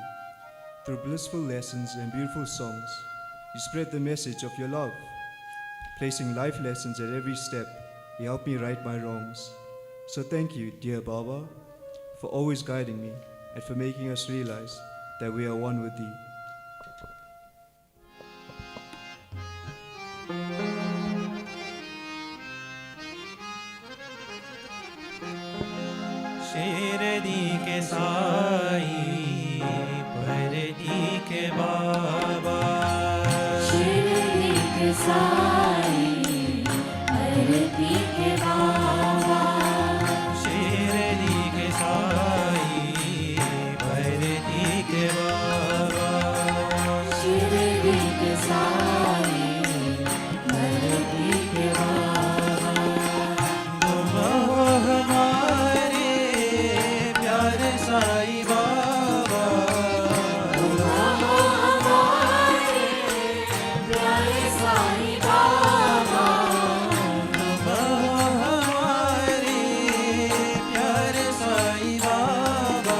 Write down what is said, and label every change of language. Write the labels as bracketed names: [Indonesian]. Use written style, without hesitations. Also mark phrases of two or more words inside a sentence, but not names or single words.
[English] Through blissful lessons and beautiful songs, you spread the message of your love. Placing life lessons at every step, you help me right my wrongs. So thank you, dear Baba, for always guiding me and for making us realize that we are one with thee. [Hindi] शिरडी के साईं, पर्डी के बाबा. शिरडी के साईं, पर्डी के बाबा. शिरडी के साईं, पर्डी के बाबा. शिरडी के साईं, पर्डी के बाबा. तुम हो हमारे प्यारे साईं बाबा. तुम हो हमारे प्यारे साईं बाबा. तुम हो हमारे प्यारे साईं बाबा.